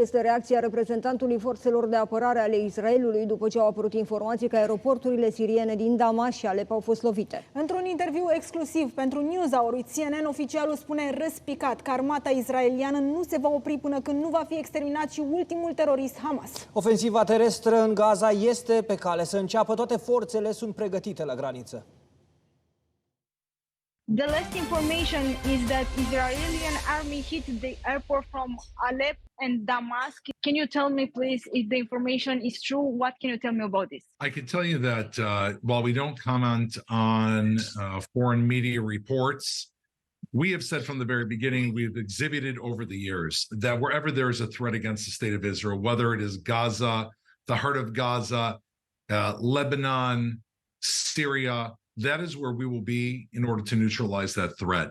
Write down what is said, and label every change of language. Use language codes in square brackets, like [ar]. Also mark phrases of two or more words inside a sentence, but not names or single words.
[ro] Este reacția reprezentantului Forțelor de Apărare ale Israelului după ce au apărut informații că aeroporturile siriene din Damasc și Alep au fost lovite. Într-un interviu exclusiv pentru NewsHour, CNN, oficialul spune răspicat că armata israeliană nu se va opri până când nu va fi exterminat și ultimul terorist Hamas. Ofensiva terestră în Gaza este pe cale să înceapă. Toate forțele sunt pregătite la graniță. [en] The last information is that Israeli army hit the airport from Alep and Damasc. Can you tell me, please, if the information is true? What can you tell me about this? I can tell you that while we don't comment on foreign media reports, we have said from the very beginning, we've exhibited over the years that wherever there is a threat against the state of Israel, whether it is Gaza, the heart of Gaza, Lebanon, Syria, that is where we will be in order to neutralize that threat.